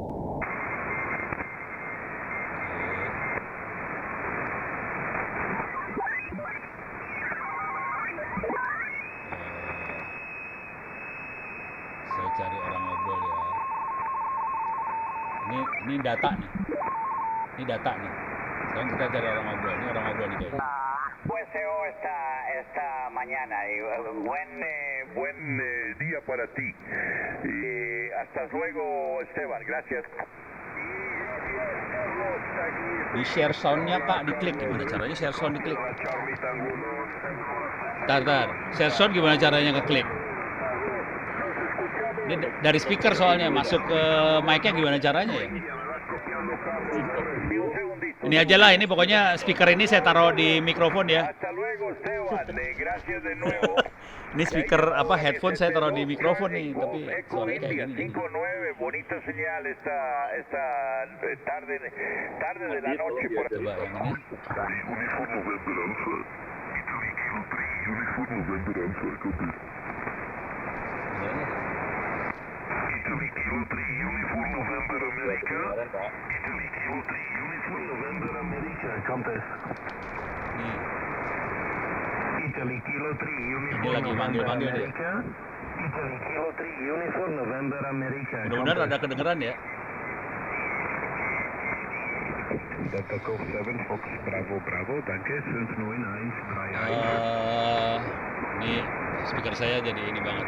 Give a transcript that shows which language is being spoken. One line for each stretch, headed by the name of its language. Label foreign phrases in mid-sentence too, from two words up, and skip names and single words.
Indonesian: Saya cari orang ngobrol ya. Ini data nih. Ini data nih. Sekarang kita cari orang ngobrol. Ini orang ngobrol nih kayaknya.
Spanish: Buen SEO esta mañana. Buen día para ti. Hasta luego, Esteban. Gracias.
Indonesian: Di
English: share sound-
Indonesian: nya Kak, diklik. Gimana caranya
English: share sound
Indonesian: diklik? Tar.
English: Share sound
Indonesian: gimana caranya ngeklik? Ini dari speaker soalnya, masuk ke mic-nya gimana caranya ya? Ini aja lah, ini pokoknya speaker ini saya taruh di mikrofon ya. Ini speaker apa headphone saya taruh di mikrofon nih, tapi suaranya kayak gini.
Spanish: Bonita señal esta tarde de la noche por aquí.
Indonesian: Coba yang ini.
English: Italy Kilo 3, Uniform November America. Italy Kilo 3, Uniform November America. Contest.
Indonesian: Nih,
English: Italy Kilo 3,
Indonesian: ini Uniform lagi manggil-manggil dia.
English: Italy Kilo 3, Uniform November America.
Indonesian: Mudah-mudahan ada kedengeran ya.
English: Delta Golf 7, Fox Bravo Bravo, danke, 591,
Indonesian: Ini speaker saya jadi ini banget.